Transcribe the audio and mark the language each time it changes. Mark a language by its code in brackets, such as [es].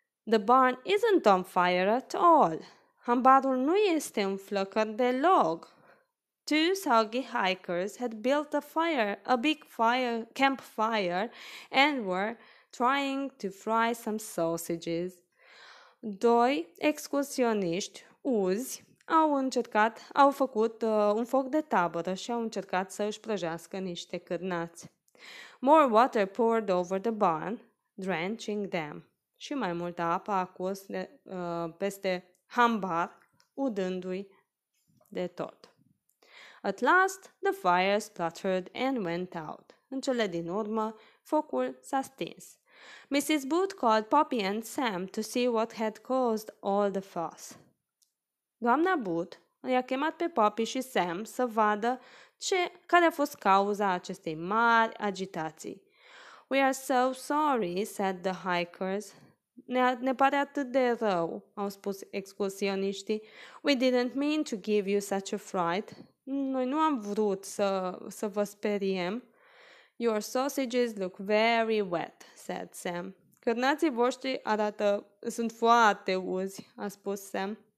[en] The barn isn't on fire at all. [ro] Hambarul nu este în flăcăr deloc. [en] Two soggy hikers had built a big campfire and were trying to fry some sausages. [ro] Doi excursioniști uzi au făcut un foc de tabără și au încercat să își prăjească niște cârnați. [en] More water poured over the barn, drenching them. [ro] Și mai multă apă a curs peste hambar, udându-i de tot. [en] At last, the fire spluttered and went out. [ro] În cele din urmă, focul s-a stins. [en] Mrs. Booth called Poppy and Sam to see what had caused all the fuss. [ro] Doamna Booth i-a chemat pe Poppy și Sam să vadă care a fost cauza acestei mari agitații. [en] We are so sorry, said the hikers. [ro] Ne pare atât de rău, au spus excursioniștii. [en] We didn't mean to give you such a fright. [ro] Noi nu am vrut să vă speriem. [en] Your sausages look very wet, said Sam. [ro] Cârnații voștri sunt foarte uzi, a spus Sam.